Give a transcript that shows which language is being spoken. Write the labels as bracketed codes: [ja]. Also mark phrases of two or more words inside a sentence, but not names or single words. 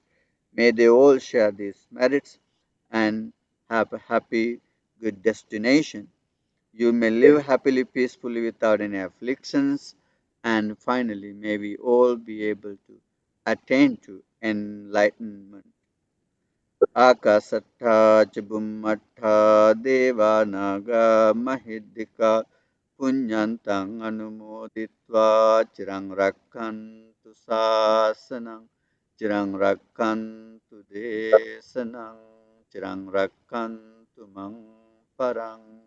[en] May they all share these merits and have a happy, good destination. You may live happily, peacefully, without any afflictions, and finally, may we all be able to attain to enlightenment. [pi] Akasattha ch Bhummattha Deva Naga Mahidika Punyantang Anumoditva Chirang Rakkantu Sasanang Chirang Rakkantu Desanang Chirang Rakkantu Mang Parang